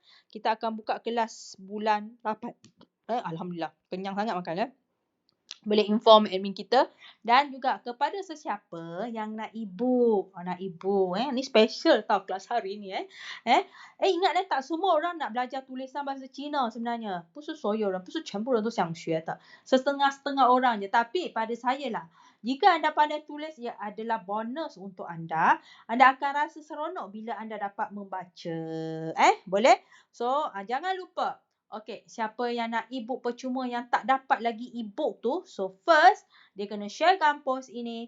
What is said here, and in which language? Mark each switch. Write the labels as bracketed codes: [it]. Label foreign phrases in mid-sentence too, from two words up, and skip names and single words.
[ms] Kita akan buka kelas bulan 8. Alhamdulillah, kenyang sangat makan boleh inform admin kita dan juga kepada sesiapa yang nak e-book. Ni special tau kelas hari ni ingat tak semua orang nak belajar tulisan bahasa Cina sebenarnya. [zh] 不是所有人，不是全部人都想学的。 [ms] Setengah-setengah orang je. Tapi pada saya lah, jika anda pandai tulis, ia adalah bonus untuk anda. Anda akan rasa seronok bila anda dapat membaca. Boleh? So, jangan lupa. Okey, siapa yang nak e-book percuma yang tak dapat lagi e-book tu, so first, dia kena sharekan post ini.